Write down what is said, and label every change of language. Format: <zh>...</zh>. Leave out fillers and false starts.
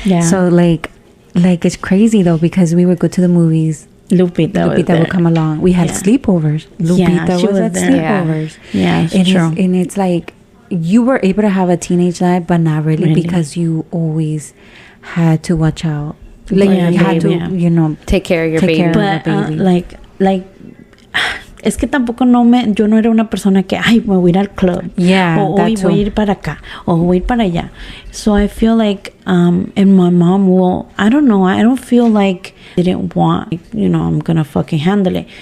<en>So like it's crazy though because we would go to the movies. Lupita would come along. We had sleepovers. Lupita was at sleepovers. Yeah, it's true. And it's like you were able to have a teenage life, but not really because you always had to watch out. Like you had to, take care of your baby. But like.</en> <es>Es que tampoco yo no era una persona que, ay, me voy a ir al club. O hoy voy a ir para acá. O voy a ir para allá.</es> <en>So I feel like, and my mom I don't know, I don't feel like they didn't want, I'm gonna fucking handle it.</en>